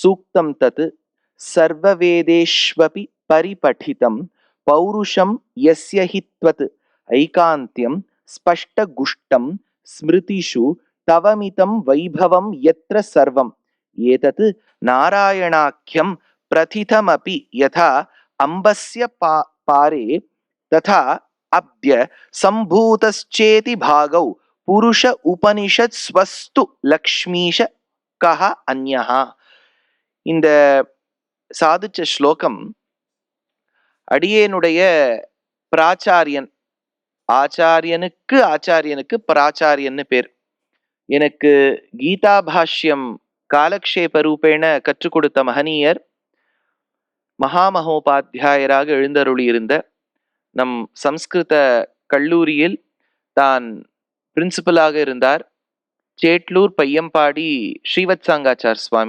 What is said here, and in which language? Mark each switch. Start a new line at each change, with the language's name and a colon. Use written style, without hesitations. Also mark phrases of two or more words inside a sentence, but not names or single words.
Sanskrit: प्रोक्तं तत् सर्ववेदेष्वपि परिपठितं पौरुषं यस्य हि त्वत् ऐकान्त्यं स्पष्टगुष्टं स्मृतिषु तवमितं वैभवं यत्र सर्वम् एतत् नारायणाख्यं प्रथितमपि यथा अम्बस्य पारे तथा अद्य सम्भूतश्चेति भागौ पुरुष उपनिषत् स्वस्तु लक्ष्मीश कः अन्यः.
Tamil: இந்த சாதிச்ச ஸ்லோகம் அடியேனுடைய பிராச்சாரியன், ஆச்சாரியனுக்கு பிராச்சாரியன்னு பேர், எனக்கு கீதா பாஷ்யம் காலக்ஷேப ரூபேண கற்றுக் கொடுத்த மகனீயர், மகாமகோபாத்தியாயராக எழுந்தருளி இருந்த நம் சம்ஸ்கிருத கல்லூரியில் தான் பிரின்சிபலாக இருந்தார் சேட்லூர் பையம்பாடி ஸ்ரீவத்சாங்காச்சார் சுவாமி.